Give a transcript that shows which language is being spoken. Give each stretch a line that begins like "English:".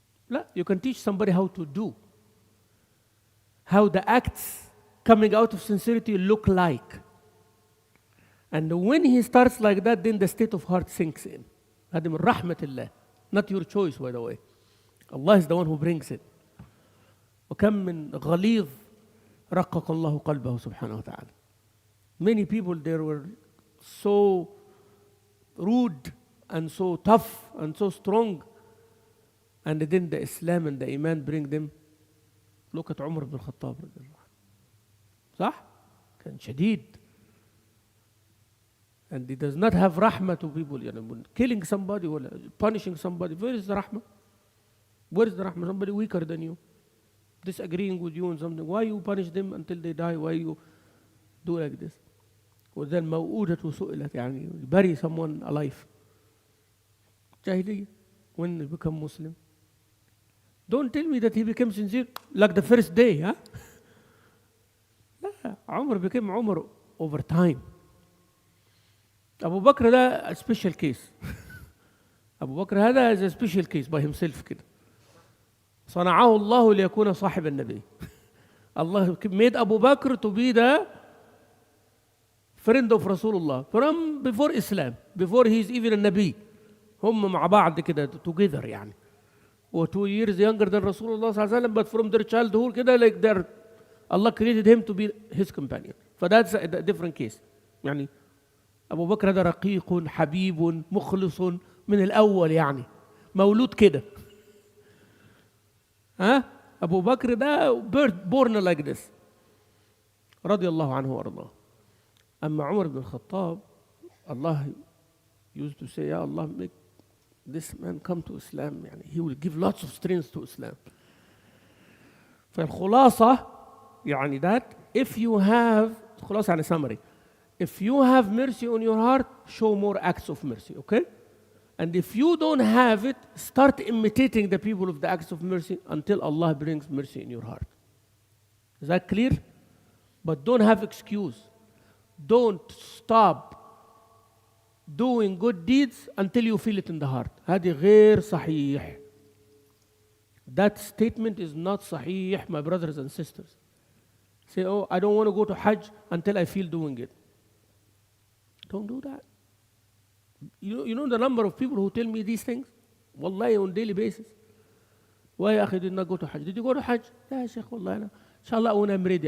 English: لا, you can teach somebody how to do. How the acts coming out of sincerity look like. And when he starts like that, then the state of heart sinks in.
Arabic: هذه من رحمة الله.
English: Not your choice, by the way. Allah is the one who brings it.
Arabic: وكم من غليظ رقق الله قلبه سبحانه وتعالى.
English: Many people there were so rude and so tough and so strong, and then the Islam and the Iman bring them. Look at Umar ibn Khattab.
Arabic: صح؟ كان شديد.
English: And he does not have rahmah to people. يعني killing somebody or punishing somebody. Where is the rahmah? Where is the rahmah? Somebody weaker than you, disagreeing with you on something. Why you punish them until they die? Why you do like this?
Arabic: وذن موؤودة سئلت يعني
English: bury someone alive. Jahiliyyah. When he become Muslim. Don't tell me that he became sincere like the first day, huh? لا, Umar became Umar over time. Abu Bakr ده a special case. Abu Bakr هذا is a special case by himself كده.
Arabic: صنعه الله ليكون صاحب النبي.
English: Allah made Abu Bakr to be the friend of Rasulullah from before Islam, before he is even a Nabi.
Arabic: هم مع بعض كده together يعني.
English: Or 2 years younger than Rasulullah
Arabic: صلى الله عليه وسلم,
English: but from their childhood كده like their Allah created him to be his companion. فthat's a different case.
Arabic: يعني أبو بكر هذا رقيق حبيب مخلص من الأول يعني مولود كده. ها أبو بكر ده
English: born like this
Arabic: رضي الله عنه وأرضاه. أما عمر بن الخطاب
English: Allah used to say, Ya Allah, make this man come to Islam. يعني he will give lots of strength to Islam. فالخلاصة يعني that if you have خلاصة يعني summary, if you have mercy on your heart, show more acts of mercy, okay? And if you don't have it, start imitating the people of the acts of mercy until Allah brings mercy in your heart. Is that clear? But don't have excuse. Don't stop doing good deeds until you feel it in the heart.
Arabic: هذه غير صحيح.
English: That statement is not صحيح, my brothers and sisters. Say, oh, I don't want to go to Hajj until I feel doing it. Don't do that. You know the number of people who tell me these things? Wallahi, on daily basis. Why
Arabic: يا أخي
English: did not go to Hajj? Did you go to Hajj?
Arabic: لا يا شيخ والله أنا إن شاء الله
English: when I'm ready.